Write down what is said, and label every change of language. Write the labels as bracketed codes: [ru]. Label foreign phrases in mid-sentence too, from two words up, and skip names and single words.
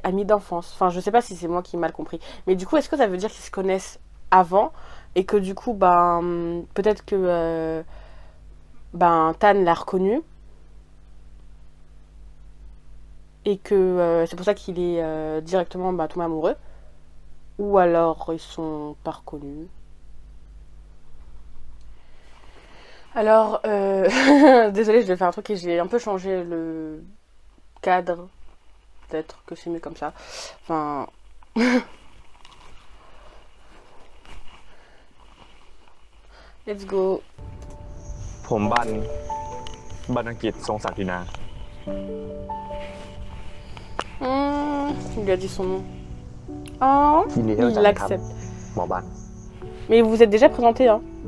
[fr] Enfin, je sais pas si c'est moi qui ai mal compris. Mais du coup, est-ce que ça veut dire qu'ils se connaissent avant et que du coup, peut-être que Tan l'a reconnu et que c'est pour ça qu'il est directement tombé amoureux. Ou alors ils sont pas reconnus. Alors, désolée, je vais faire un truc et j'ai un peu changé le cadre. Peut-être que c'est mieux comme ça. Enfin... [en] Let's go. [th] ผมบันอังกฤษทรงศักดินา [fr] Il lui a dit son nom. Oh, il l'accepte. [th] หมอบัน [fr] Mais vous vous êtes déjà présenté, hein.